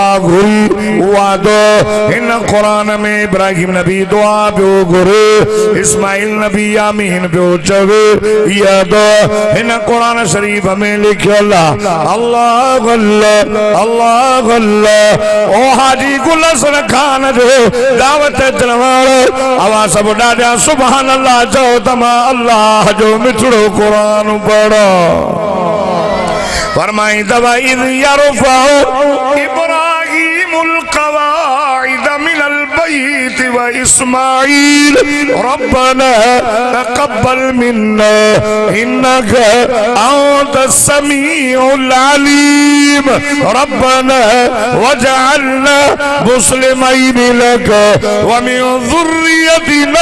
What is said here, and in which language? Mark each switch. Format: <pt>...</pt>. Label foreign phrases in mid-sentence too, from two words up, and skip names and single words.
<sd>घुरी उहा इन कुरान में इब्राहिम नबी दुआ पियो घुरे इस्माइल नबी आमीन पियो चवे या इन कुरान शरीफ में लिखियल अल्लाह अल्लाह अल्लाह अल्लाह ओ हाजी गुल हसन खान जो दावत चलवाड़ आवाज सब ॾाढा</sd> <ar>سبحان الله</ar> <sd>चओ तमा अल्लाह जो मिठड़ो कुरान पढ़ो फरमाई दवा</sd> <ar>إذ يرفع إبراهيم القواعد من البيت و إسماعيل ربنا تقبل منا إنك أنت السميع العليم ربنا واجعلنا مسلمين لك و من ذريتنا</ar>